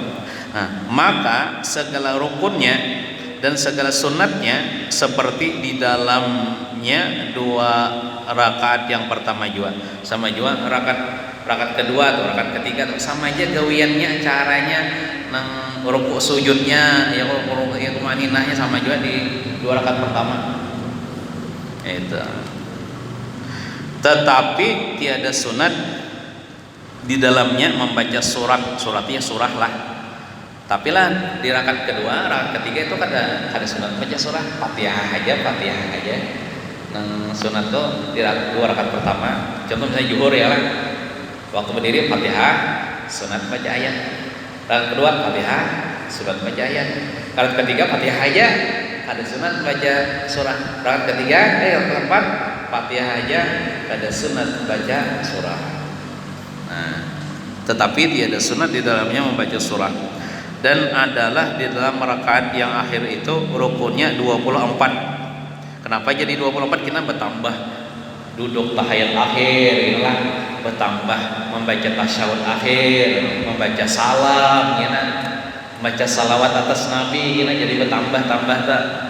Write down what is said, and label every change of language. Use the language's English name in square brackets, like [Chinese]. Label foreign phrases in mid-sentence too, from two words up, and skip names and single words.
[Indonesian] Nah, maka segala rukunnya dan segala sunatnya seperti di dalamnya 2 rakaat yang pertama juga, sama juga rakaat kedua atau rakaat ketiga sama aja gawiannya, caranya nang rukuk sujudnya yang tumaninahnya sama juga di 2 rakaat pertama itu. Tetapi tiada sunat di dalamnya membaca suratnya surah lah. Tapi lah di rakaat kedua, rakaat ketiga itu ada sunat baca surah Fatihah aja. Nang sunat tuh di 2 rakaat pertama. Contoh misalnya zuhur ya lah. Waktu berdiri Fatihah, sunat baca ayat. Rakaat kedua Fatihah, sunat baca ayat. Rakaat ketiga Fatihah aja, ada sunat baca surah. Rakaat ketiga, rakaat keempat Fatihah aja, ada sunat baca surah. Nah, tetapi tiada sunat di dalamnya membaca surah. Dan adalah di dalam rakaat yang akhir itu rukunnya 24. Kenapa jadi 24? Kita bertambah duduk tahiyat akhir, inilah bertambah membaca tasyahud akhir, membaca salam, gini, membaca salawat atas Nabi, gini, jadi bertambah tak.